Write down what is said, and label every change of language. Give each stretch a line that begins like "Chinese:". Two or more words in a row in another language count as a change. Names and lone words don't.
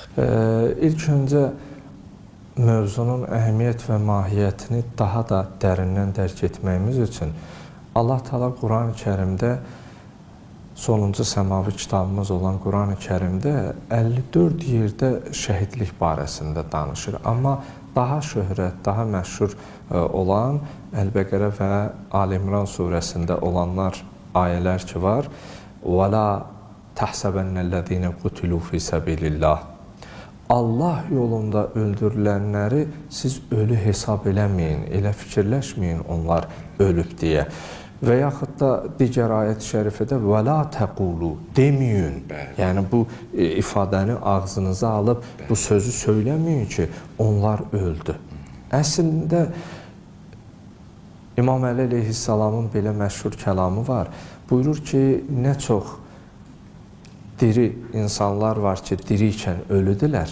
Azerbaijani: İlk öncə mövzunun əhəmiyyət və mahiyyətini daha da dərindən dərk etməyimiz üçün Allah Teala Quran-ı Kərimdə, sonuncu səmavi kitabımız olan Quran-ı Kərimdə 54 yerdə şəhidlik barəsində danışır. Amma daha şöhrət, daha məşhur olan Əl-Bəqərə və Al-İmran surəsində olanlar ayələr ki var.
Arabic: وَلَا تَحْسَبَنَّ الَّذ۪ينَ قُتِلُوا فِي سَبِيلِ اللّٰهِ
Azerbaijani: Allah yolunda öldürülənləri siz ölü hesab eləməyin, elə fikirləşməyin onlar ölüb deyə. Və yaxud da digər ayət-i şərifədə
Arabic: وَلَا تَقُولُوا
Azerbaijani: deməyin. Yəni bu ifadəni ağzınıza alıb bu sözü söyləməyin ki, onlar öldü. Əslində İmam Əli əleyhissalamın belə məşhur kəlamı var. Buyurur ki, nə çox diri insanlar var ki, dirikən ölüdülər.